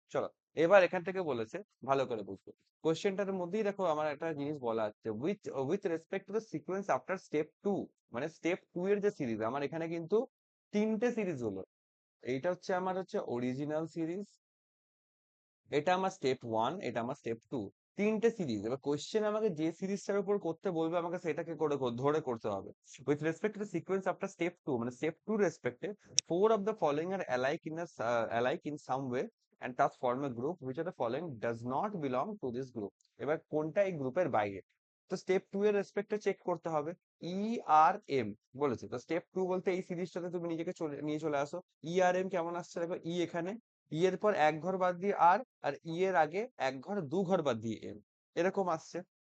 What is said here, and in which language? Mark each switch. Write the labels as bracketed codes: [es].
[bn] চলো এবার এখান থেকে বলেছে ভালো করে বুঝবো কোশ্চেনটার মধ্যেই দেখো আমার একটা জিনিস বলা আছে [en] with respect to the sequence after step 2, [bn] মানে স্টেপ 2 এর যে সিরিজ আমার এখানে কিন্তু 3টে সিরিজ হলো। এইটা হচ্ছে আমার হচ্ছে অরিজিনাল সিরিজ, এটা আমার স্টেপ 1, এটা আমার স্টেপ 2, 3টে সিরিজ। এবার কোশ্চেন আমাকে যে সিরিজটার উপর করতে বলবে আমাকে সেটাকে ধরে করতে হবে। [en] with respect to the sequence after step 2, [bn] মানে step 2 রেসপেক্টে [en] 4 of the following are alike in some way and thus form a group. Which of the following does not belong to this group? [bn] এবার কোনটা এই গ্রুপের বাইরে? তো step 2 এর রেসপেক্টে check করতে হবে। ERM বলেছে, তো স্টেপ 2 বলতে এই সিরিজটাতে তুমি নিজেকে নিয়ে চলে আসো। ERM কেমন আসছে দেখো, ই এখানে, ই এর পর 1 ঘর বাদ দিয়ে আর ই এর আগে 1 ঘর 2 ঘর বাদ দিয়ে এম, এরকম আসছে।